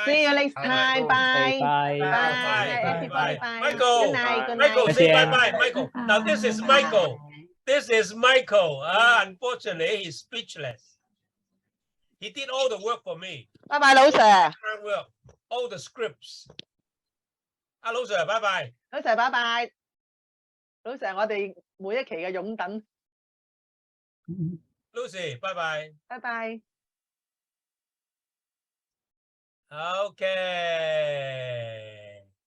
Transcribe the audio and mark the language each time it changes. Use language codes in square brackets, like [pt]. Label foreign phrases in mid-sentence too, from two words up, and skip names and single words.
[en] See you next time. Bye. Bye. Everybody, bye. Michael. Good night. Michael, say bye. Michael. Now this is Michael. Unfortunately, he's speechless. He did all the work for me. Bye, 老 Sir. All the scripts. 老 Sir, bye. [yue] 老 Sir， 拜拜。老 Sir， 我哋每一期嘅擁躉。 [en] Lucy, bye. [yue] 拜拜。 [en] Okay.